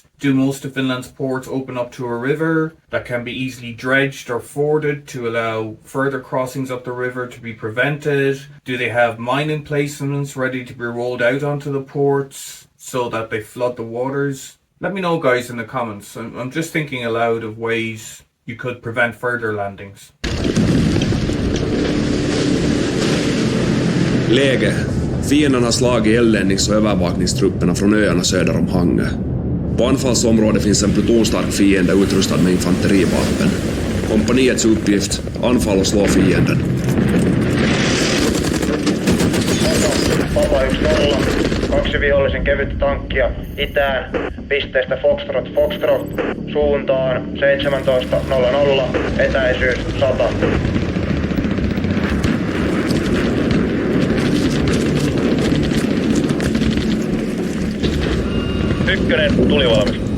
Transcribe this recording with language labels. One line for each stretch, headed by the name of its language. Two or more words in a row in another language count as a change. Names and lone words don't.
English: Do most of Finland's ports open up to a river that can be easily dredged or forded to allow further crossings up the river to be prevented? Do they have mine emplacements ready to be rolled out onto the ports so that they flood the waters? Let me know, guys, in the comments. I'm just thinking aloud of ways you could prevent further landings.
Swedish: Läge. Fienden har slagit eldlännings- och övervakningstrupperna från öarna söder om Hangö. På anfallsområdet finns en plutonstark fiende utrustad med infanterivapen. Kompaniets uppgift, anfall och slå fienden. Papa 1-0.
Finnish: 2 vihollisen kevyttä tankkia itään pisteestä Foxtrot suuntaan 17.00, etäisyys 100. Ykkönen, tuli valmis.